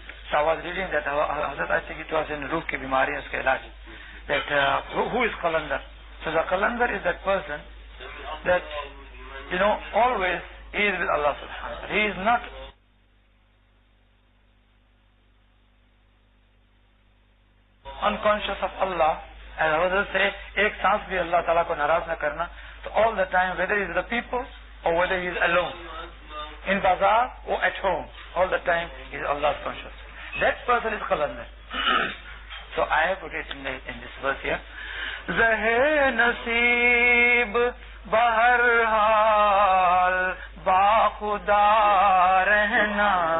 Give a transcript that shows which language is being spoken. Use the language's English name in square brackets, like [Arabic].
[English] So I was reading that Hazrat, I think it was in Ruh ki bimari, uske ilaj, that who is Kalandar? So the Kalandar is that person that always he is with Allah subhanahu wa ta'ala. He is not unconscious of Allah. As I was say, [Urdu] ایک سانس بھی اللہ تعالیٰ کو ناراض نہ کرنا. [English] So all the time, whether he is with the people or whether he is alone, in bazaar or at home, all the time he is Allah's conscious. That person is Qalandar. So I have put it in this verse here. [Urdu] Zahe nasib bahar hal ba khuda rehna.